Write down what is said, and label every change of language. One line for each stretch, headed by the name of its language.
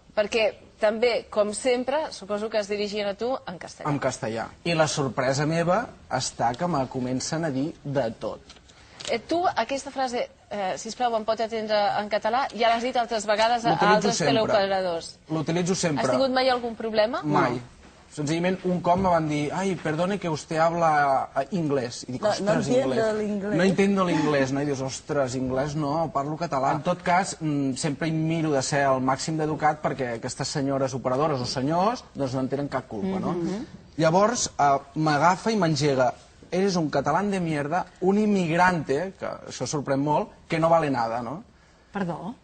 Catalan: Perquè també, com sempre, suposo que es dirigien a tu en castellà. En castellà. I la sorpresa meva està que me comencen a dir de tot. Tu, aquesta frase, sisplau, em pot atendre en català, ja l'has dit altres vegades a altres teleoperadors. L'utilitzo sempre. Has tingut mai algun problema? Mai. Senzillament, un cop me van dir, ai,
Spanish: perdone que usted habla inglés.
Catalan: I dic, ostres, inglés.
Spanish: No entiendo l'inglés,
Catalan: no? I dius, ostres, inglés no, parlo català. En tot cas, sempre miro de ser el màxim d'educat perquè aquestes senyores operadores o senyors doncs no en tenen cap culpa, no? Llavors, m'agafa i m'engega.
Spanish: Eres un catalán de mierda, un inmigrante,
Catalan: que això sorprèn molt,
Spanish: que no vale nada,
Catalan: no? Perdó?